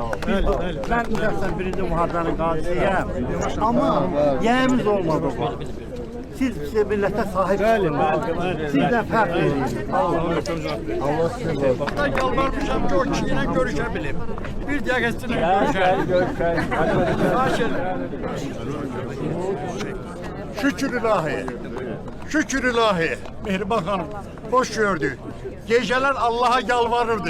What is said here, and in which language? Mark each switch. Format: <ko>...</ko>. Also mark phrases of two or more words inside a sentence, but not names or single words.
<az>Ben şəxsən birinci müharibənin qazisiyəm. Amma yəyimiz olmadı bu.</az> <tr>Siz millətə sahib çıkın.</tr> <az>Sizdən fərq edin. Allah sizə Ben yalvarmışam ki</az> <tr>o kişiyle görüşebilirim.</tr> <az>Bir dəqiqəsini görüşelim. Şükür ilahi. Şükür ilahi.</az> <tr>Mehriban Hanım, hoş gördük. Geceler Allah'a yalvarırdım.</tr>